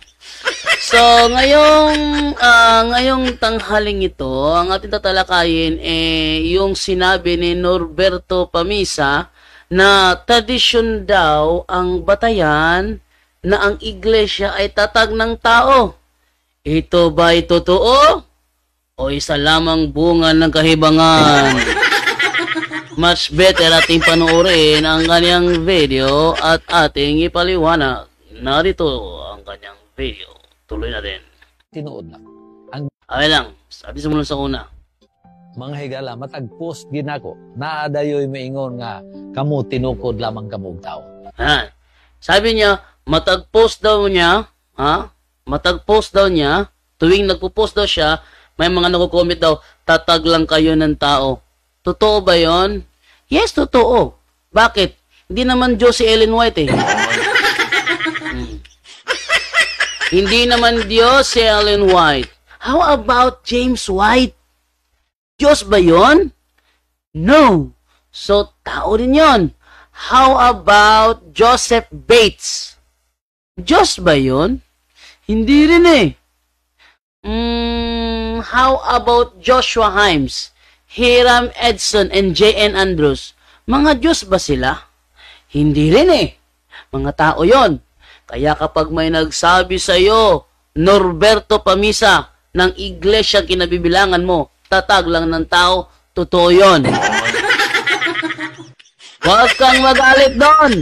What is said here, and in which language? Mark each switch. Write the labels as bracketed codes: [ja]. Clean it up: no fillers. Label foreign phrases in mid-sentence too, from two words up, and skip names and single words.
[tl] So, ngayong tanghaling ito, ang ating tatalakayin yung sinabi ni Norberto Pamisa na tradisyon daw ang batayan na ang iglesia ay tatag ng tao. Ito ba'y totoo? O isa lamang bunga ng kahibangan? [en] Much better [tl] ating panoorin ang kanyang video at ating ipaliwanag. Narito ang kanyang video. Tuloy na din. [ceb] Tinuod lang. [tl] Okay lang. Sabi sa mula sa una. [ceb] Mga higala, matag-post ginako. Naadayoy maingon nga kamo tinukod lamang kamong tao. [tl] Sabi niya, matag-post daw niya, matag-post daw niya, tuwing nagpo-post daw siya, may mga nagko-comment daw, tatag lang kayo ng tao. Totoo ba yon? Yes, totoo. Bakit? Hindi naman Diyos si Ellen White eh. Hindi naman Diyos si Ellen White. [en] How about James White? [tl] Diyos ba yon? No. So, tao din yon. [en] How about Joseph Bates? [tl] Diyos ba yon? Hindi rin eh. [en] How about Joshua Himes, Hiram Edson, and J.N. Andrews? [tl] Mga Diyos ba sila? Hindi rin eh. Mga tao yon. Kaya kapag may nagsabi sa iyo, Norberto Pamisa, ng iglesia kinabibilangan mo, tatag lang ng tao, totoo yon. Huwag kang magalit doon.